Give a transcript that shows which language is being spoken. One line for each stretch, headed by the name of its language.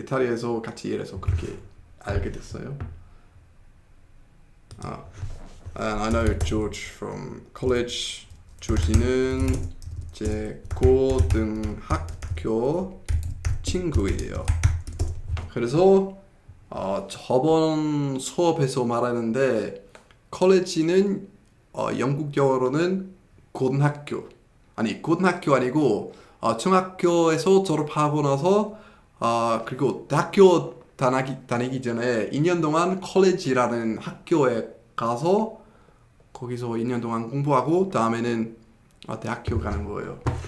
Korean: 이탈리아에서 같이 일해서 그렇게 알게 됐어요.
English: And I know George from college.
Korean: 조지는 제 고등학교 친구예요. 그래서 저번 수업에서 말하는데 컬리지는 영국 영어로는 고등학교 아니고 중학교에서 졸업하고 나서 그리고 대학교 다니기 전에 2년 동안 컬리지라는 학교에 가서 거기서 2년 동안 공부하고 다음에는 대학교 가는 거예요.